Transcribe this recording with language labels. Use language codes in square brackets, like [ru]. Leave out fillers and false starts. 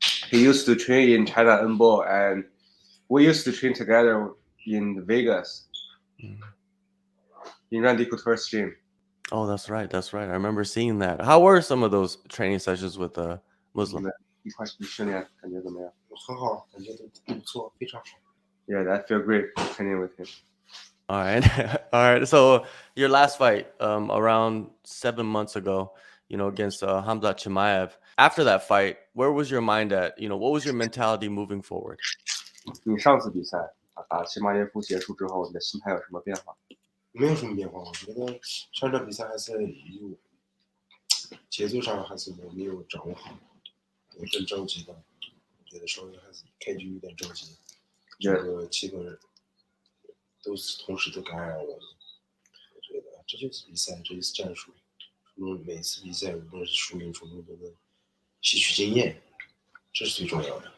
[en] He used to train in China Enbo, and we used to train together in Vegas in Randy Couture's gym. Oh, that's right. That's right. I remember seeing that. How were some of those training sessions with Muslim? [zh] 一块去训练，感觉怎么样？很好，感觉都不错，非常好。 [en] Yeah, I feel great training with him. All right. All right. So your last fight, around 7 months ago, against Hamza Chimaev. After that fight, where was your mind at? What was your mentality moving forward? [zh] 你上次比赛打齐马耶夫结束之后，你的心态有什么变化？没有什么变化，我觉得上场比赛还是有节奏上还是没有掌握好，有点着急的，我觉得稍微还是开局有点着急，这个气氛都是同时都感染我的，我觉得这就是比赛，这就是战术，每次比赛无论是输赢，从中都能吸取经验，这是最重要的。